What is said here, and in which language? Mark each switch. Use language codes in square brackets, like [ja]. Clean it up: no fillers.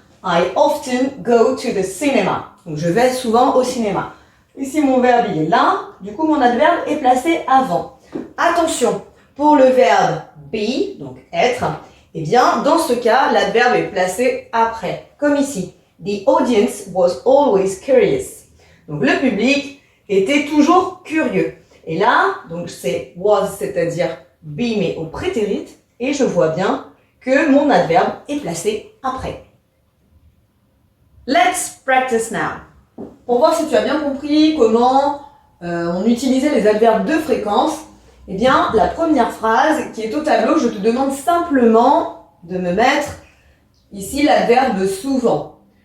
[en] I often go to the cinema. [fr] Donc, je vais souvent au cinéma. Ici, mon verbe, il est là. Du coup, mon adverbe est placé avant. Attention, pour le verbe be, donc être, eh bien, dans ce cas, l'adverbe est placé après, comme ici. [en] The audience was always curious. [fr] Donc, le public était toujours curieux. Et là, donc c'est was, c'est-à-dire be, mais au prétérit, et je vois bien que mon adverbe est placé après. [en] Let's practice now. [fr] Pour voir si tu as bien compris comment on utilisait les adverbes de fréquence, eh bien, la première phrase qui est au tableau, je te demande simplement de me mettre ici l'adverbe souvent.